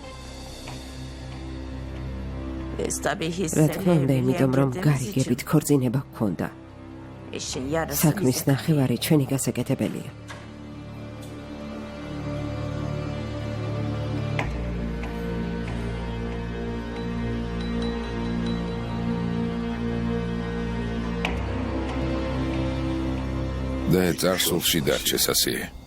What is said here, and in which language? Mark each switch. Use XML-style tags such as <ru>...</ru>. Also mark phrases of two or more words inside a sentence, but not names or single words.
<tr>biz tabii</tr> <ka>რა თქმა უნდა, იმიტომ რომ hissedebildiğimiz გარიგებით için ქორწინება გქონდა.</ka> <tr>işin yarısı</tr> <ka>საქმის bize. ნახევარი ჩვენი გასაკეთებელია. და წარსულში დარჩეს ასიე.</ka>